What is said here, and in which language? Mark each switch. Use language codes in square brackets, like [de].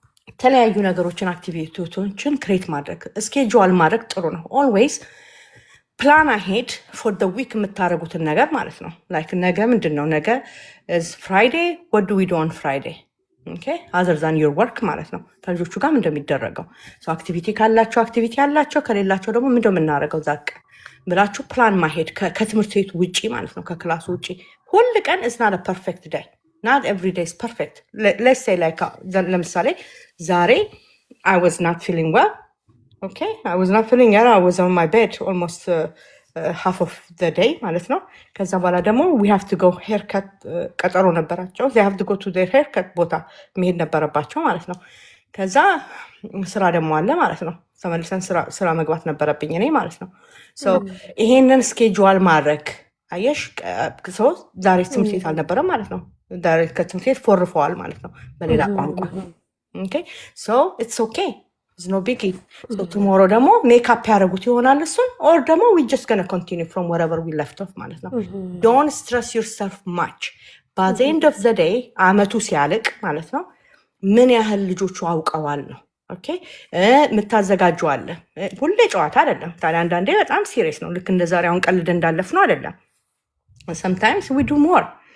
[am] የተለያዩ ነገሮችን አክቲቪቲዎችን ክሬት ማድረግ ስኬጁል ማድረግ ጥሩ ነው። [en] ኦልዌይስ ፕላን አሄድ ፎር ደ ዊክ [am] የምታደርጉትን ነገር ማለት ነው። ላይክ ነገ ምንድን ነው ነገ [en] is Friday, what do we do on Friday? Okay, other than your work [am] ማለት ነው። ከልጆቹ ጋር እንደሚደረገው አክቲቪቲ ካላቸው አክቲቪቲ ያላቸው ከሌላቸው ደግሞ ምንድነው የምናደርገው ዛቅ ብላችሁ ፕላን ማሄድ ከትምህርት ቤቱ ውጪ ማለት ነው፣ ከክላሱ ውጪ። ሁል ቀን [en] is not a perfect day, not every day is perfect. Let's say like [am] ለምሳሌ ዛሬ [en] I was not feeling well. Okay, I was not feeling well. I was on my bed almost half of the day [am] ማለት ነው። ከዛ በኋላ ደግሞ [en] we have to go haircut [am] ቀጠሮ ነበራቸው። [en] they have to go to their haircut [am] ቦታ መሄድ ነበረባቸው ማለት ነው። ከዛ ስራ ደግሞ አለ ማለት ነው። ተመልሰን ስራ መግባት ነበረብኝ እኔ ማለት ነው። ይሄንን ስኬጁል ማድረግ አየሽ፣ ሰው ዛሬ ትምህርት ቤት አልነበረም ማለት ነው። ዛሬ ከትምህርት ቤት ፎርፈዋል ማለት ነው በሌላ ቋንቋ። [en] ኦኬ ሶ ኢትስ ኦኬ It's no biggie. So tomorrow [am] ደግሞ ሜካፕ ያደረጉት ይሆናል እሱን [en] or [am] ደግሞ [en] we just gonna continue from wherever we left off [am] ማለት ነው። [en] Don't stress yourself much. By the end of the day [am] አመቱ ሲያልቅ ማለት ነው ምን ያህል ልጆቹ አውቀዋል ነው። ኦኬ የምታዘጋጁ አለ። ሁሌ ጨዋታ አይደለም ታዲያ፣ አንዳንዴ በጣም ሲሪየስ ነው። ልክ እንደ ዛሬ አሁን ቀልድ እንዳለፍ ነው አይደለም። [en] sometimes we do more